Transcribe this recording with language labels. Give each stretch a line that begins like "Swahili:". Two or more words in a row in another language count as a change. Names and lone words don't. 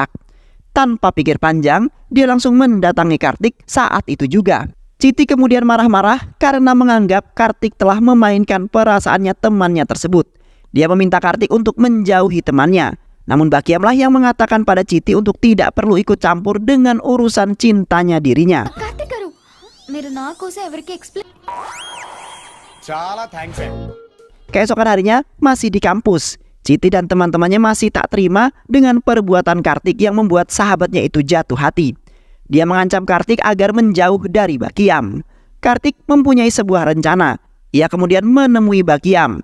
Indonesian: Tanpa pikir panjang, dia langsung mendatangi Kartik saat itu juga. Chiti kemudian marah-marah karena menganggap Kartik telah memainkan perasaannya temannya tersebut. Dia meminta Kartik untuk menjauhi temannya. Namun Bakiamlah yang mengatakan pada Chiti untuk tidak perlu ikut campur dengan urusan cintanya dirinya.
Telugu: కార్తిక్ గారు మీరు నా కోసం ఎవరికి ఎక్స్ప్లెయిన్ చాలా థ్యాంక్స్
Indonesian: Keesokan harinya masih di kampus, Chiti dan teman-temannya masih tak terima dengan perbuatan Kartik yang membuat sahabatnya itu jatuh hati. Dia mengancam Kartik agar menjauh dari Bakiam. Kartik mempunyai sebuah rencana. Ia kemudian menemui Bakiam.